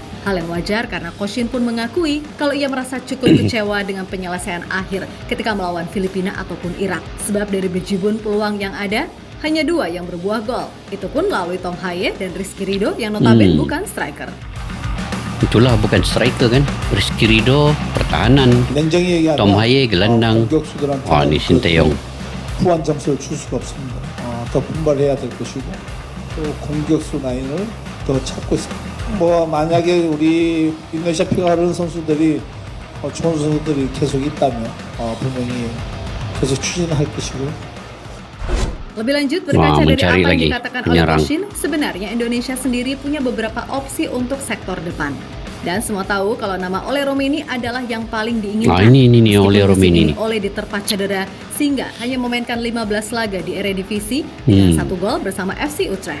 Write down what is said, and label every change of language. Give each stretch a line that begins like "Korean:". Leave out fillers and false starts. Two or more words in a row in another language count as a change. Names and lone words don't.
Indonesian: Hal yang wajar karena Koshin pun mengakui kalau ia merasa cukup kecewa dengan penyelesaian akhir ketika melawan Filipina ataupun Irak. Sebab dari bejibun peluang yang ada, hanya 2 yang berbuah gol. Itu pun melalui Tom Haye dan Rizky Ridho yang notabene bukan striker. Itulah bukan striker kan. Rizky Ridho pertahanan, Tom Haye gelandang. Wah, ini Sinteyong.
Korean: 후한 점수를 줄 수가 없습니다. 더 분발해야 될 것이고 또 공격수 라인을 더 찾고 있습니다. 뭐 만약에 우리 인도네시아 피가 흐르는 선수들이 좋은 선수들이 계속 있다면 분명히 계속 추진할 것이고요.
Indonesian: Lebih lanjut, berkaca dari mencari apa yang lagi dikatakan penyerang. oleh Koshin, sebenarnya Indonesia sendiri punya beberapa opsi untuk sektor depan. Dan semua tahu kalau nama Ole Romeni adalah yang paling diinginkan. Ini Meskipun Ole musim Romeni ini nih. Ole diterpa cedera sehingga hanya memainkan 15 laga di Eredivisie dengan 1 gol bersama FC Utrecht.